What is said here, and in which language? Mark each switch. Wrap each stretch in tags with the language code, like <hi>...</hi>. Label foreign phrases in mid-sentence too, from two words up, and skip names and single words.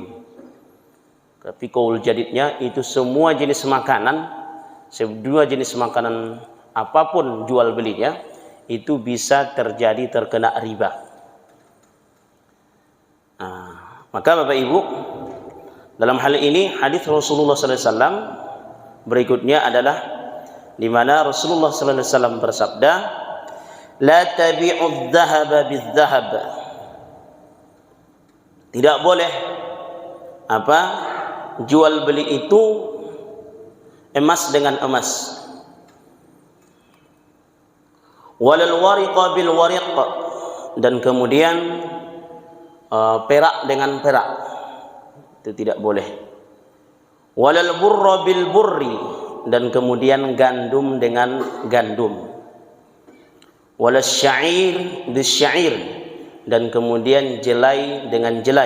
<id>Tapi qaul jadidnya itu semua jenis makanan, semua jenis makanan apapun jual belinya itu bisa terkena riba. Maka Bapak Ibu, dalam hal ini hadis Rasulullah SAW berikutnya adalah di mana Rasulullah SAW bersabda,</id> <ar>لا تبيعوا الذهب بالذهب.</ar> <id>Tidak boleh jual beli itu emas dengan emas.</id> <ar>ولا الورق بالورق,</ar> <id>dan kemudian perak dengan perak, itu tidak boleh.</id> <ar>ولا البر بالبر,</ar> <id>dan kemudian gandum dengan gandum.</id> <ar>ولا الشعير بالشعير,</ar> <id>dan kemudian jelai dengan jelai.</id>